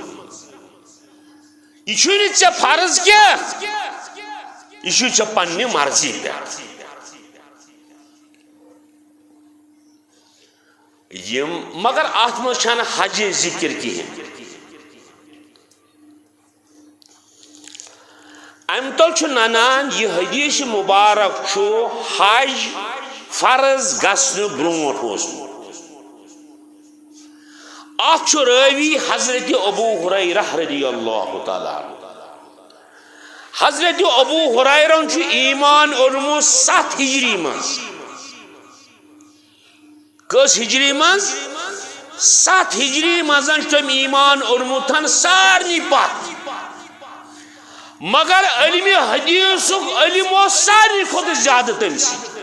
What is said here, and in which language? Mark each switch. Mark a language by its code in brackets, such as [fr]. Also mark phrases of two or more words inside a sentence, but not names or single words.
[ks] یہِ چھُنہٕ ژےٚ فرض کینٛہہ یہِ چھُ ژےٚ پننہِ مرضی پٮ۪ٹھ مگر اتھ منٛز چھنہٕ حج ذکر کہیٖنۍ امہِ تل چھُ ننان یہِ حدیث مبارک چھُ حج فرض گژھنہٕ برونٛٹھ اوسمُت اتھ چھُ رٲوی حضرت ابو ہریرہ [ar] رضی اللہ تعالیٰ عنہ [ks] حضرت ابو ہریرہ چھُ ایمان اوٚنمُت 7 ہجری منٛز کس ہجری منٛز 7 ہجری منٛز چھُ تٔمۍ ایمان اوٚنمُت سارنٕے پتھ مگر علمِ حدیثُک علم اوس سارنٕے کھۄتہٕ زیادٕ تٔمسٕے